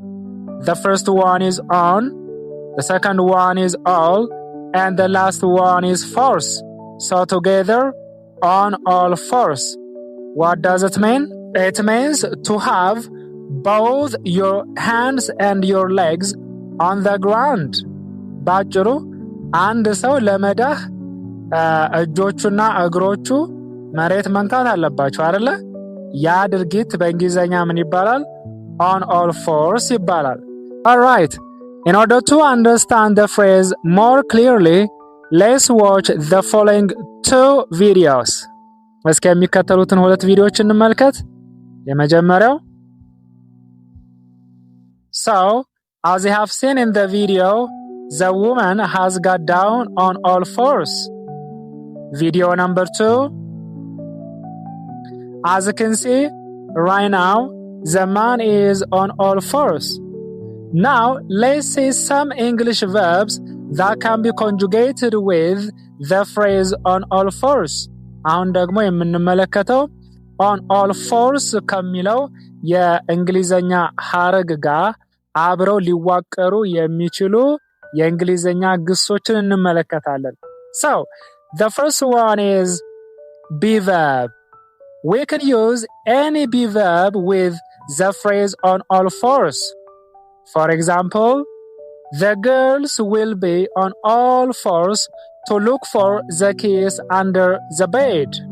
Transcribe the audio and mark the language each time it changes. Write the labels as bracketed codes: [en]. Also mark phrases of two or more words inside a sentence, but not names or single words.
[en] The first one is on, the second one is all, and the last one is fours. So together, on all fours. What does it mean? It means to have both your hands and your legs on the ground. [am] ባጭሩ አንድ ሰው ለመዳህ እጆቹና እግሮቹ መሬት መንካት አለባቸው አይደለ? ያ ድርጊት በእንግሊዘኛ ምን ይባላል? [en] On all fours ይባላል. Alright, in order to understand the phrase more clearly, let's watch the following two videos. [am] እስኪ የሚከተሉትን ሁለት ቪዲዮዎች እንመልከት። የመጀመሪያው [en] So, as you have seen in the video, the woman has got down on all fours. Video number 2. As you can see, right now, the man is on all fours. Now, let's see some English verbs that can be conjugated with the phrase on all fours. [am] አሁን ደግሞ የምንመለከተው [en] on all fours [am] ከሚለው የእንግሊዘኛ ሐረግ ጋር አብረው ሊዋቀሩ የሚችሉ የእንግሊዘኛ ግሶችን እንመለከታለን. [en] So, the first one is be verb. We can use any be verb with the phrase on all fours. For example, the girls will be on all fours to look for the keys under the bed.